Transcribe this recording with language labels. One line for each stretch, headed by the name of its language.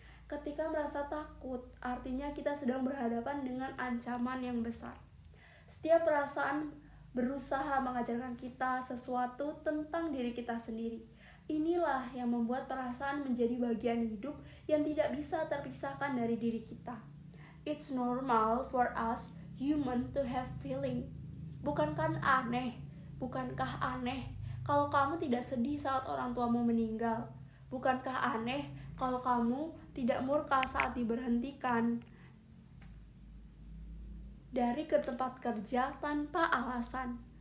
Indonesian: Ketika merasa takut, artinya kita sedang berhadapan dengan ancaman yang besar. Setiap perasaan berusaha mengajarkan kita sesuatu tentang diri kita sendiri. Inilah yang membuat perasaan menjadi bagian hidup yang tidak bisa terpisahkan dari diri kita.
English: It's normal for us human to have feeling.
Indonesian: Bukankah aneh? Bukankah aneh kalau kamu tidak sedih saat orang tuamu meninggal? Bukankah aneh kalau kamu tidak murka saat diberhentikan dari ke tempat kerja tanpa alasan?